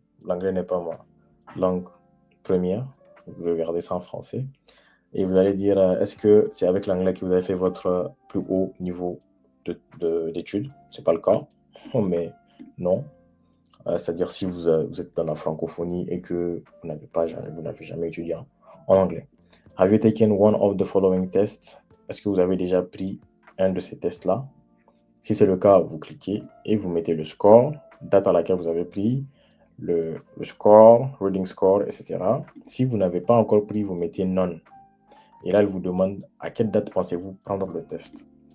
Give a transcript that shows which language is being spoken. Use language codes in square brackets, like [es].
[fr] L'anglais n'est pas ma langue première. Vous regardez ça en français. Et vous allez dire, est-ce que c'est avec l'anglais que vous avez fait votre plus haut niveau d'études? Ce n'est pas le cas, mais non. C'est-à-dire si vous êtes dans la francophonie et que vous n'avez jamais étudié en anglais. [en] Have you taken one of the following tests? [fr] Est-ce que vous avez déjà pris un de ces tests-là? Si c'est le cas, vous cliquez et vous mettez le score, date à laquelle vous avez pris, le score, reading score, etc. Si vous n'avez pas encore pris, vous mettez none. Et là, il vous demande à quelle date pensez-vous prendre le test.